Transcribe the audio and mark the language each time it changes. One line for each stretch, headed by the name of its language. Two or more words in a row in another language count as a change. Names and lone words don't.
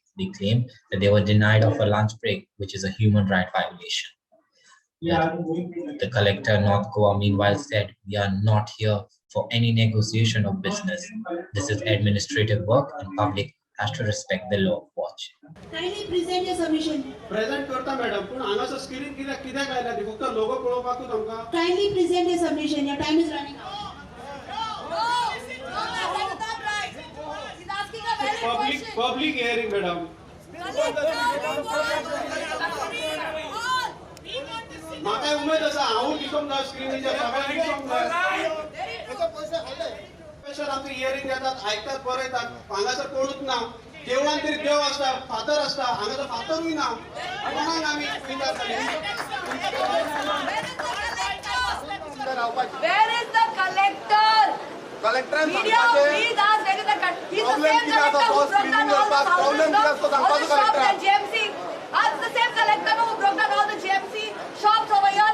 English: They claimed that they were denied of a lunch break, which is a human right violation. The collector North Goa meanwhile said, "We are not here for any negotiation of business. This is administrative work and public has to respect the law." Watch. Kindly present your submission.
Konkani: Present करता madam, पण हांगासर screen कित्याक आयला ती फक्त logo पळोवपाकूच आमकां.
English: Kindly present your submission. Your time is running out. Public hearing madam.
Konkani: म्हाका उमेद आसा हांवूय दिसोंक जाय स्क्रीनीचेर सगळ्यांक दिसोंक जाय. स्पेशल आमचे हियरिंग घेतात आयकतात बरयतात हांगासर कोणूच ना. देवळान तरी देव आसता फादर आसता हांगासर फादरूय ना.
English: Where is the collector? Media, please ask where is the collector. He's the same collector who broke down all the shops at GMC. Ask the same collector who broke down all the GMC shops over here.